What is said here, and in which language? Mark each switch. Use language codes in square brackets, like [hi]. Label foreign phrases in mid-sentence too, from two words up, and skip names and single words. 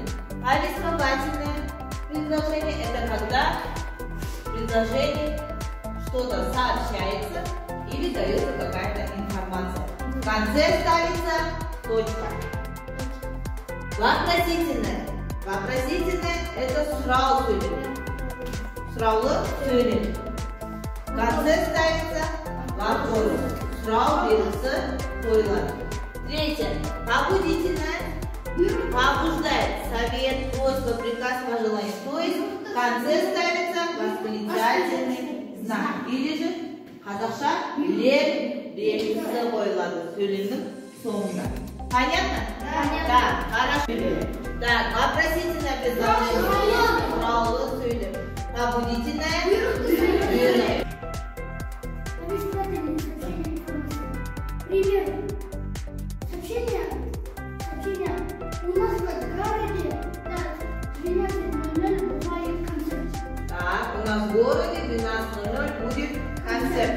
[ru] Повествовательное предложение – это когда предложение что-то сообщается или дается какая-то информация. В конце ставится точка. Вопросительное. Вопросительное – это [kk] сұрау сөйлем. Сұраулы сөйлем. [ru] В конце ставится вопрос. [kk] Сұрау белгісі қойылады. [ru] Третье. Побудительное. Побуждает совет, просьба, приказ, пожелание. То есть в конце ставится восклицательный знак. Или же [kk] қазақша лер белгісі қойылады сөйлемнің соңында. [ru] Понятно? Понятно. Так, хорошо. Так, вопросительное предложение. [kk] Сұраулы сөйлем. Побудительное. Бұйрық. [ru] Повествовательное сообщение информации. Пример. Сообщение. У нас в городе 12:00 бывает концерт. Так, у нас в городе 12:00 будет концерт.